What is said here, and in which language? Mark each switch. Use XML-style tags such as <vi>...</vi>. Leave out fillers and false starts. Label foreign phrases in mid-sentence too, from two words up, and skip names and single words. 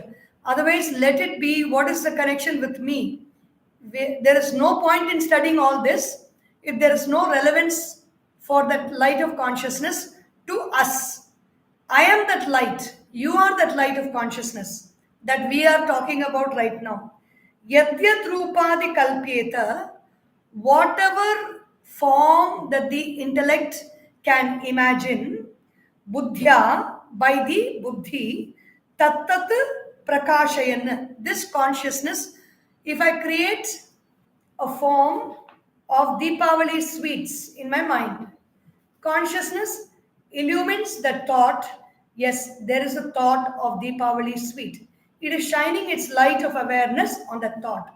<en>Otherwise, let it be what is the connection with me. There is no point in studying all this if there is no relevance for that light of consciousness to us. I am that light. You are that light of consciousness that we are talking about right now.</en> <sa>Yadyat rupadi kalpyeta,</sa> <en>whatever form that the intellect can imagine, buddhya, by the buddhi,</en> <sa>tattat prakashayan,</sa> <en>this consciousness, if I create a form of Deepavali sweets in my mind, consciousness illumines the thought. Yes, there is a thought of Deepavali sweet. It is shining its light of awareness on that thought.</en>